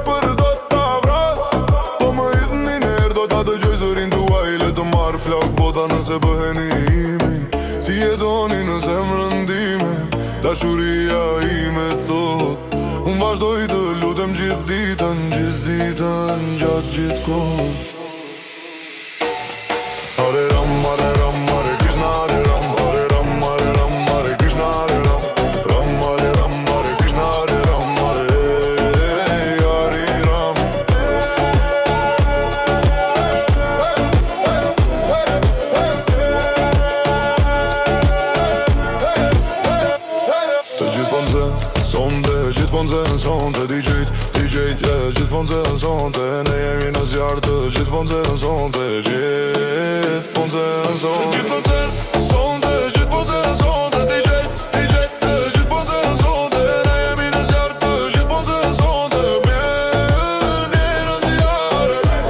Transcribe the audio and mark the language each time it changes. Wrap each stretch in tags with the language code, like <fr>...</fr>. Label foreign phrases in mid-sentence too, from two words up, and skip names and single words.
<sq>për do t'a vras Po më idhni nërë do t'a dëgjoj zërin tuaj Le të marrë flak bota nëse bëheni imi Ti e doni në zemrën time Dashuria ime thot Unë vazhdoj të lutem gjithë ditën Gjatë gjithë kohën</sq> <sa>Hare ram, hare Krishna, hare ram Hare Krishna, hare ram Hare Krishna, hare ram Hare ram</sa> <sq>Të gjithë po nxen sonte, gjithë po nxen sonte DJ, gjithë po nxen sonte Ne jemi në zjarë të gjithë po nxen sonte Gjithë po nxen sonte Gjithë po nxen sonte, gjithë po nxen sonte DJ, gjithë po nxen sonte Ne jemi në zjarë të gjithë po nxen sonte Mjeni në zjarë</sq>